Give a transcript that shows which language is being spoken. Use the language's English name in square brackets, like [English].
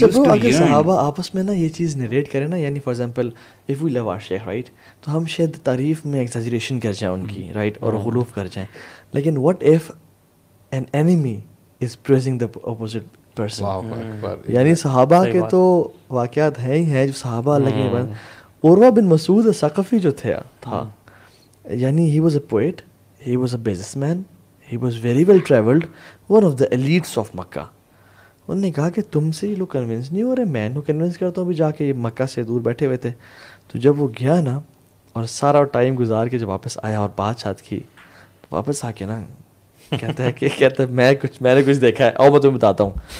[Urdu] اگر صحابہ آپس میں نا یہ چیز نریٹ کریں نا, یعنی [English] for example if we love our sheikh right, [Urdu] تو ہم شاید تعریف میں ایگزیجریشن کر جائیں ان کی رائٹ, اور غلوف کر جائیں. [English] لیکن what if an enemy is praising the opposite person. [Urdu] یعنی صحابہ کے تو واقعات ہیں ہی ہیں جو صحابہ اللہ کے بعد. [English] Urwah bin Masud Thaqafi جو تھا, یعنی he was a poet, he was a businessman, he was very well traveled, one of the elites of Makkah. [Urdu] انہوں نے کہا کہ تم سے یہ لوگ کنونس نہیں ہو رہے, میں انہوں کنونس کرتا ہوں. بھی جا کے یہ مکہ سے دور بیٹھے ہوئے تھے. تو جب وہ گیا نا اور سارا ٹائم گزار کے جب واپس آیا اور بات چات کی, تو واپس آ کے نا کہتا ہے میں نے کچھ دیکھا ہے, آؤ میں تمہیں بتاتا ہوں.